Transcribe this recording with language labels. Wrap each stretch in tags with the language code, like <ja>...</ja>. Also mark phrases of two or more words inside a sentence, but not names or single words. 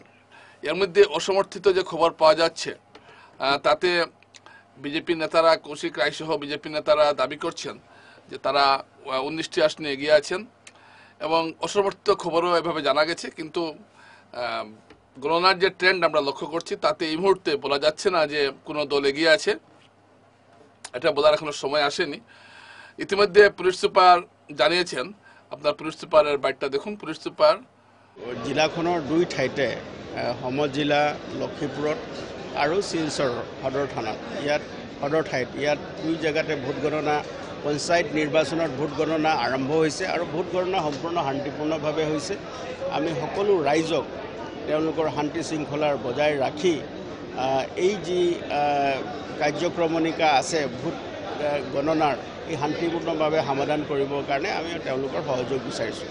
<bn>এর মধ্যে অসমর্থিত যে খবর পাওয়া যাচ্ছে তাতে বিজেপি নেতারা, কৌশিক রায় সহ বিজেপি নেতারা দাবি করছেন যে তারা 19টি আসনে এগিয়ে আছেন এবং অসমর্থিত খবরও এভাবে জানা গেছে। কিন্তু গণনার যে ট্রেন্ড আমরা লক্ষ্য করছি তাতে এই মুহূর্তে বলা যাচ্ছে না যে কোনো দল এগিয়ে আছে, এটা বলার এখনো সময় আসেনি। ইতিমধ্যে পুলিশ সুপার জানিয়েছেন, আপনার পুলিশ সুপারের বাইটটা দেখুন। পুলিশ সুপার</bn> <as>জিলাখনৰ 2 ঠাইতে সমজিলা লক্ষীপুৰত আৰু শিলচৰ সদৰ থানাত সদৰ ঠাইত 2 জেগাতে ভোট গণনা, পঞ্চায়ত নিৰ্বাচনত ভোট গণনা আৰম্ভ হৈছে আৰু ভোট গণনা সম্পূৰ্ণ শান্তিপূৰ্ণভাৱে হৈছে। আমি সকলো ৰাইজক তেওঁলোকৰ শান্তি শৃংখলাৰ বজাই ৰাখি এই যি কাৰ্যক্ৰমণিকা আছে ভোট গণনাৰ এই শান্তিপূৰ্ণভাৱে সমাধান কৰিবৰ কাৰণে আমি তেওঁলোকৰ সহযোগ বিচাৰিছোঁ।</as>